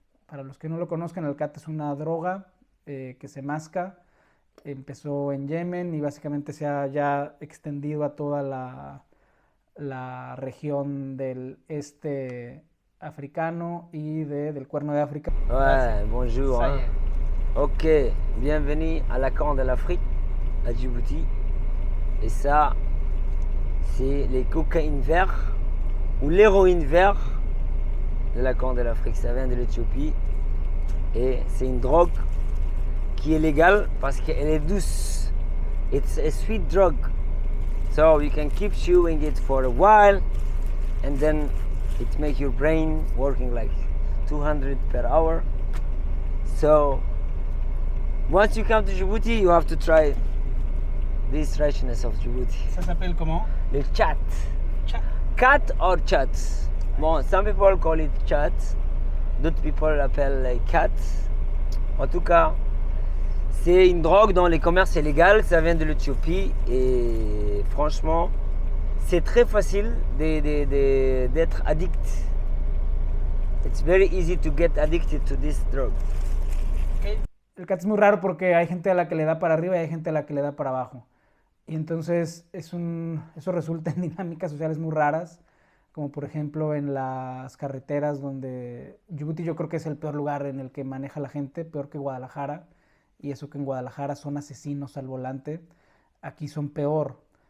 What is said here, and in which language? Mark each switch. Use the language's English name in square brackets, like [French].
[Spanish] Para los que no lo conozcan, el cat es una droga que se masca. Empezó en Yemen y básicamente se ha ya extendido a toda la región del este africano y del Cuerno de África. [French] Ouais, bonjour. Hein. Ok, bienvenue à la Corne de l'Afrique, à Djibouti. Et ça, c'est les cocaïnes verts ou l'héroïne vert de la Corne de l'Afrique. Ça vient de l'Éthiopie et c'est une drogue qui est légale parce qu'elle est douce. [English] It's a sweet drug. So you can keep chewing it for a while and then it makes your brain working like 200 per hour. So once you come to Djibouti, you have to try this richness of Djibouti. [French] Ça s'appelle comment? Le chat. Cat or chat. Bon, [English] some people call it chat, [French] d'autres people l'appellent like cat. En tout cas, c'est une drogue dont les commerces est légal, ça vient de l'Éthiopie et franchement, c'est très facile d'être addict. It's very easy to get addicted to this drug. [Spanish] El cat es muy raro porque hay gente a la que le da para arriba y hay gente a la que le da para abajo. Y entonces eso resulta en dinámicas sociales muy raras, como por ejemplo en las carreteras donde Djibouti yo creo que es el peor lugar en el que maneja la gente, peor que Guadalajara, y eso que en Guadalajara son asesinos al volante, aquí son peor.